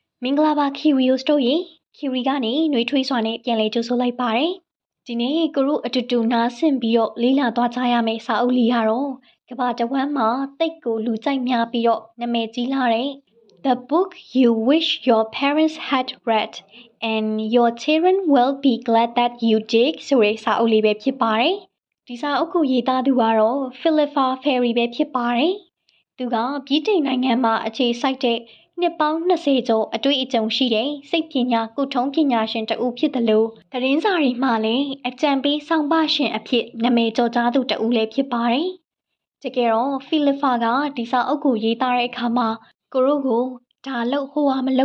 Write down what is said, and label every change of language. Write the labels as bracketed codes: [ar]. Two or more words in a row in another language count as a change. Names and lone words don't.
[my] မင်္ဂလာပါခီရီယိုစတိုရေခီရီကနေຫນွေထွေးစွာနဲ့ပြန်လည်ကြိုဆိုလိုက်ပါတယ်ဒီနေ့ကိုတို့အတူတူနားဆင်ပြီးတော့လေးလာသွားကြရမယ့်စာအုပ်လေးကတော့ကမ္ဘာတဝန်းမှာတိတ်ကိုလူကြိုက်များပြီးတော့နာမည်ကြီးလာတဲ့ The book you wish your parents had read and your children will be glad that you did ဆို တဲ့စာအုပ်လေးပဲဖြစ်ပါတယ်ဒီစာအုပ်ကိုရေးသားသူကတော့ Philippa Ferry ပဲဖြစ်ပါတယ်သူကဗြိတိန်နိုင်ငံမှာအခြေစိုက်တဲ့နှစ်ပေါင်း20ကျော်အတွေ့အကြုံရှိတဲ့စိတ်ပညာကုထုံးပညာရှင်တဦးဖြစ်တယ်လို့သတင်းစာတွေမှာ လည်းအကြံပေးဆောင်ပါရှင်အဖြစ်နာမည်ကျော်ကြားသူတဦးလည်းဖြစ်ပါတယ်။တကယ်တော့ဖီလစ်ဖာကဒီစာအုပ်ကိုရေးသားတဲ့အခါမှာကိုရိုကိုဒါလို့ဟိုဟာမလုပ်